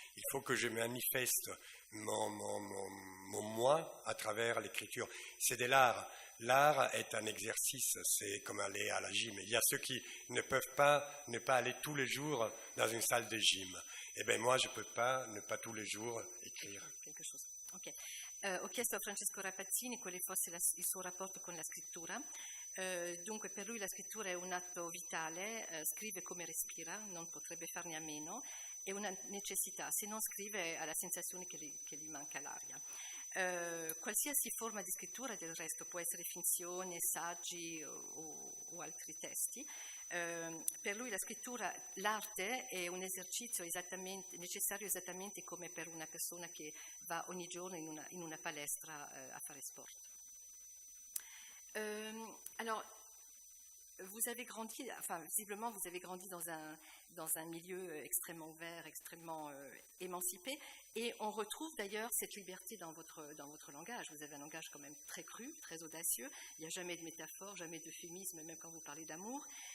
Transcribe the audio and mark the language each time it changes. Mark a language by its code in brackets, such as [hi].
[fr] Il faut que je manifeste mon moi à travers l'écriture. C'est de l'art. L'art est un exercice, c'est comme aller à la gym. Il y a ceux qui ne peuvent pas ne pas aller tous les jours dans une salle de gym. Eh bien moi, je ne peux pas ne pas tous les jours écrire. Quelque chose. Ok. [it] Ho chiesto a Francesco Rapazzini quale fosse il suo rapporto con la scrittura. Dunque per lui la scrittura è un atto vitale, scrive come respira, non potrebbe farne a meno, è una necessità, se non scrive ha la sensazione che gli manca l'aria. Qualsiasi forma di scrittura del resto può essere finzione, saggi o altri testi. Per lui la scrittura, l'arte è un esercizio necessario esattamente come per una persona che va ogni giorno in una palestra a fare sport. [fr] Alors, vous avez grandi, visiblement vous avez grandi dans un milieu extrêmement ouvert, extrêmement émancipé, et on retrouve d'ailleurs cette liberté dans votre langage. Vous avez un langage quand même très cru, très audacieux, il n'y a jamais de métaphore, jamais d'euphémisme, même quand vous parlez d'amour.